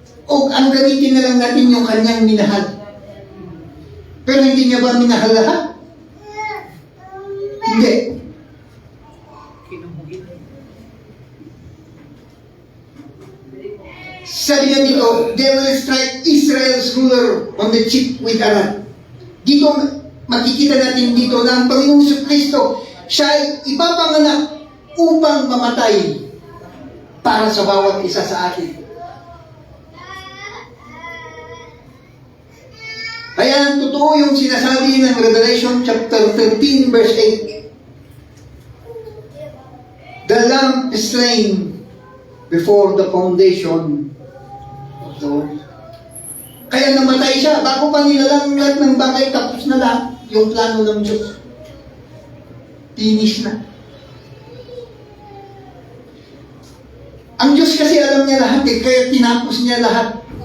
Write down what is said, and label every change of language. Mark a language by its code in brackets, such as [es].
[tl] O ang gamitin na lang natin yung kanyang minahal. Pero hindi niya ba minahal lahat? Hindi. Sabi niya dito, [en] they will strike Israel's ruler on the cheek with a rod. [tl] Dito, makikita natin dito na ang Panginoong Kristo, siya ay ipapanganak upang mamatay para sa bawat isa sa atin. Kaya totoo yung sinasabi ng Revelation chapter 13 verse 8. [en] The Lamb is slain before the foundation of the world. [tl] Kaya namatay siya. Bago pa nilalang lahat ng bagay, tapos na lahat yung plano ng Diyos. Finish na. Ang Diyos kasi alam niya lahat kaya tinapos niya lahat.